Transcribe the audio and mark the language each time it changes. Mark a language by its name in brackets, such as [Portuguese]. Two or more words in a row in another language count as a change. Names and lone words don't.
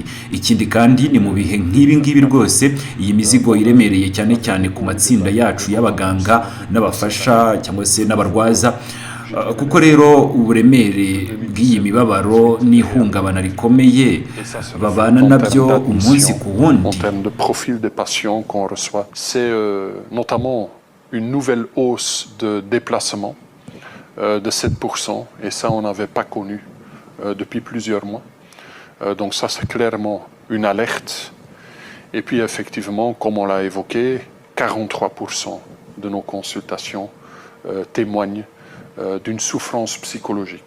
[Kinyarwanda] Ikindi kandi ni mu bihe nk'ibi ngibi rwose iyi mizigo iremereye cyane ku matsinda yacu y'abaganga n'abafasha cyangwa se n'abarwaza kuko rero uburemere bw'iyi mibabaro n'ihungabana rikomeye babana nabyo umunsi ku wundi. [French] En termes de profil des patients qu'on reçoit, c'est notamment une nouvelle hausse de déplacement de 7%, et ça on n'avait pas connu depuis plusieurs mois. Donc ça c'est clairement une alerte. Et puis effectivement, comme on l'a évoqué, 43% de nos consultations témoignent d'une souffrance psychologique.